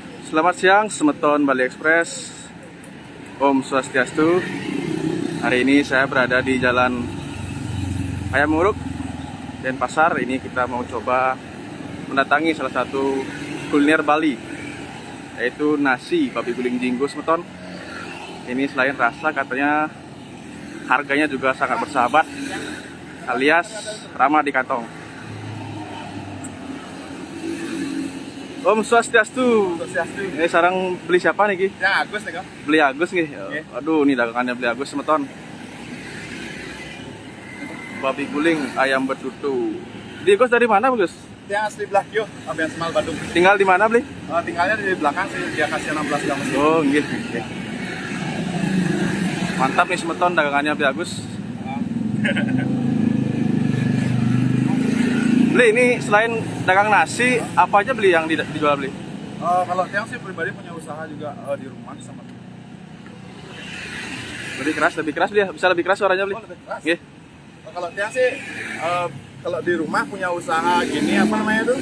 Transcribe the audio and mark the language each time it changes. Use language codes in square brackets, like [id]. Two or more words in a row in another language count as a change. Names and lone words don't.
[id] Selamat siang, Semeton Bali Express. [ban] Om Swastiastu. [id] Hari ini saya berada di Jalan Hayam Muruk, Denpasar. Ini kita mau coba mendatangi salah satu kuliner Bali, yaitu nasi babi guling jinggo, Semeton. Ini selain rasa, katanya harganya juga sangat bersahabat, alias ramah di kantong. [ban] Om Swastiastu. [id] Ini sekarang beli siapa nih, Ki? Ya, Agus nih, Kak. Beli Agus nih. Aduh, ini dagangannya beli Agus, Semeton. Babi guling, ayam betutu. Di Gus dari mana, Gus? Dia asli Blakyo, Abian Semal, Bandung. Tinggal di mana, beli? Tinggalnya di belakang sih, dia kasih 16 jam. Oh, nggih. Mantap nih, Semeton, dagangannya beli Agus. Beli, ini selain dagang nasi, apa aja beli yang dijual, beli? Kalau Tiang sih pribadi punya usaha juga di rumah sama. Lebih keras beli, bisa lebih keras suaranya, beli? Lebih keras. Nggih. Kalau Tiang sih, kalau di rumah punya usaha gini, apa namanya tuh?